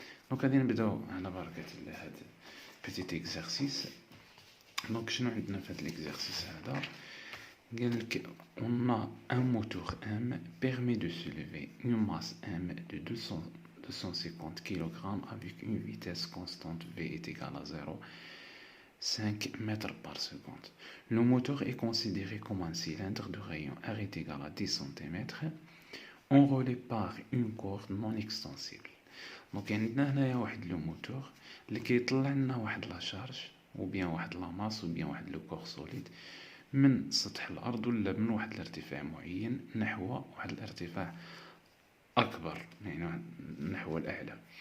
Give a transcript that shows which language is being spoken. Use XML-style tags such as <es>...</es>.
<ar>دونك غادي نبداو على بركه الله هذا بيتيت اكزرسيس. دونك شنو عندنا في هذا الاكزرسيس هذا؟ قال لك</ar> <fr>on a un moteur M permet de soulever une masse M de 250 kg avec une vitesse constante V est égale à 0,5 mètres par seconde. Le moteur est considéré comme un cylindre de rayon R est égal à 10 cm enroulé par une corde non extensible.</fr> <ar>دونك عندنا هنايا واحد لو موتور اللي كيطلع لنا واحد لا شارج او بيان واحد لا ماس او بيان واحد لو كور سوليد من سطح الارض ولا من واحد الارتفاع معين نحو واحد الارتفاع اكبر، يعني نحو الاعلى.</ar>